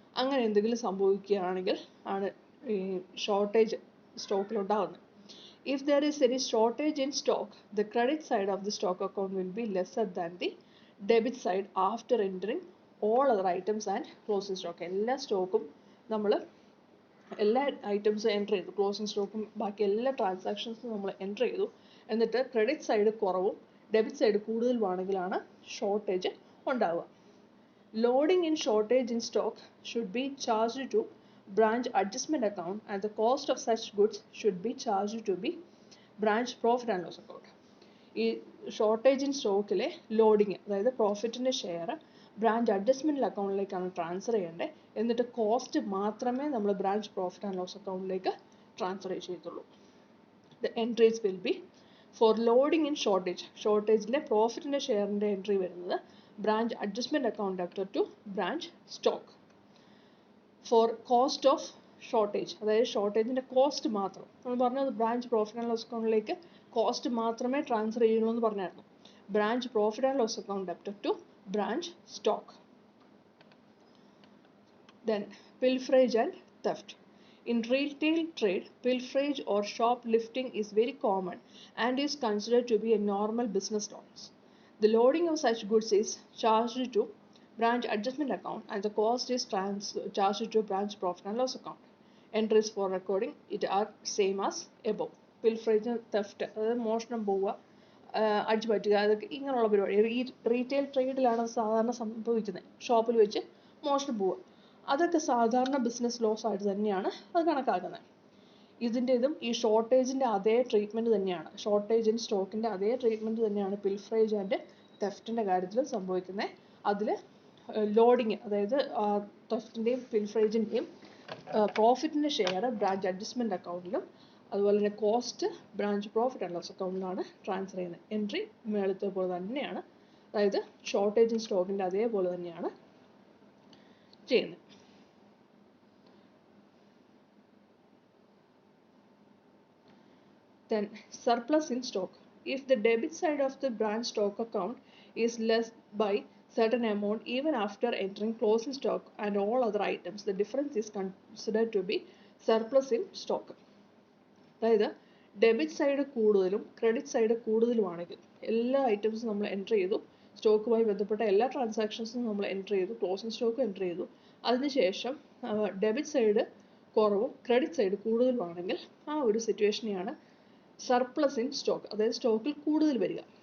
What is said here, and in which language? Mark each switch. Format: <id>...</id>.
<ml>അങ്ങനെ എന്തെങ്കിലും സംഭവിക്കുകയാണെങ്കിൽ ആണ് ഈ ഷോർട്ടേജ് സ്റ്റോക്കിൽ ഉണ്ടാകുന്നത്.</ml> <en>If there is any shortage in stock, the credit side of the stock account will be lesser than the debit side after entering all other items and closing stock.</en> <ml>എല്ലാ സ്റ്റോക്കും നമ്മൾ എല്ലാ ഐറ്റംസും എൻ്റർ ചെയ്തു, closing സ്റ്റോക്കും ബാക്കി എല്ലാ ട്രാൻസാക്ഷൻസും നമ്മൾ enter ചെയ്തു. എന്നിട്ട് ക്രെഡിറ്റ് സൈഡ് കുറവും ഡെബിറ്റ് സൈഡ് കൂടുതലുമാണെങ്കിലാണ് ഷോർട്ടേജ് ഉണ്ടാവുക.</ml> <en>Loading in shortage in stock should be charged to branch adjustment account and the cost of such goods should be charged to be branch profit and loss account.</en> <ml>ഈ shortage in സ്റ്റോക്കിലെ loading, അതായത് പ്രോഫിറ്റിൻ്റെ share branch adjustment അക്കൗണ്ടിലേക്കാണ് transfer ചെയ്യേണ്ടത്. എന്നിട്ട് cost മാത്രമേ നമ്മൾ branch profit and loss അക്കൗണ്ടിലേക്ക് transfer ചെയ്യത്തുള്ളൂ.</ml> <en>the entries will be for loading in</en> <ml>ഷോർട്ടേജിലെ പ്രോഫിറ്റിൻ്റെ ഷെയറിൻ്റെ entry വരുന്നത് branch adjustment account debtor two branch stock.</ml> <en>for cost of shortage,</en> <ml>അതായത് ഷോർട്ടേജിൻ്റെ cost മാത്രം നമ്മൾ പറഞ്ഞത് ബ്രാഞ്ച് പ്രോഫിറ്റ് ആൻഡ് ലോസ് അക്കൗണ്ടിലേക്ക് കോസ്റ്റ് മാത്രമേ ട്രാൻസ്ഫർ ചെയ്യുള്ളൂ എന്ന് പറഞ്ഞായിരുന്നു.</ml> <en>Branch profit and loss account debtor to branch stock. Then pilferage and theft. In retail trade, pilferage or shoplifting is very common and is considered to be a normal business loss. The loading of such goods is charged to branch adjustment account and the cost is charged to branch profit and loss account. Entries for recording it are same as above.</en> <ml>Pilferage and theft, അതായത് മോഷണം പോവുക, അടിച്ചു പറ്റുക, അതൊക്കെ ഇങ്ങനെയുള്ള പരിപാടി ഈ retail ട്രേഡിലാണ് സാധാരണ സംഭവിക്കുന്നത്. ഷോപ്പിൽ വെച്ച് മോഷണം പോവുക, അതൊക്കെ സാധാരണ ബിസിനസ് ലോസ് ആയിട്ട് തന്നെയാണ് അത് കണക്കാക്കുന്നത്. ഇതും ഈ ഷോർട്ടേജിൻ്റെ അതേ ട്രീറ്റ്മെൻറ്റ് തന്നെയാണ്, ഷോർട്ടേജ് ഇൻ സ്റ്റോക്കിൻ്റെ അതേ ട്രീറ്റ്മെൻറ്റ് തന്നെയാണ് പിൽഫ്രേജ് ആൻഡ് തെഫ്റ്റിൻ്റെ കാര്യത്തിൽ സംഭവിക്കുന്നത്. അതിൽ ലോഡിങ്, അതായത് തെഫ്റ്റിൻ്റെയും പിൽഫ്രേജിൻ്റെയും പ്രോഫിറ്റിൻ്റെ ഷെയർ ബ്രാഞ്ച് അഡ്ജസ്റ്റ്മെൻറ്റ് അക്കൗണ്ടിലും അതുപോലെ തന്നെ cost branch profit and loss അക്കൗണ്ടിലാണ് transfer ചെയ്യുന്നത്. എൻട്രി മേളത്തെ പോലെ തന്നെയാണ്, അതായത് ഷോർട്ടേജ് ഇൻ സ്റ്റോക്കിൻ്റെ അതേപോലെ തന്നെയാണ് ചെയ്യുന്നത്.</ml> <en>Then surplus in stock. If the debit side of the branch stock account is less by certain amount even after entering closing stock and all other items, the difference is considered to be surplus in stock.</en> <ml>അതായത് debit side കൂടുതലും credit side കൂടുതലുമാണെങ്കിൽ എല്ലാ ഐറ്റംസും നമ്മൾ enter ചെയ്തു, സ്റ്റോക്കുമായി ബന്ധപ്പെട്ട എല്ലാ ട്രാൻസാക്ഷൻസും നമ്മൾ enter ചെയ്തു, ക്ലോസിംഗ് സ്റ്റോക്ക് എൻ്റർ ചെയ്തു. അതിനുശേഷം ഡെബിറ്റ് സൈഡ് കുറവും ക്രെഡിറ്റ് സൈഡ് കൂടുതലുമാണെങ്കിൽ ആ ഒരു സിറ്റുവേഷനെയാണ് സർപ്ലസ് ഇൻ സ്റ്റോക്ക്, അതായത് സ്റ്റോക്കിൽ കൂടുതൽ വരിക.</ml>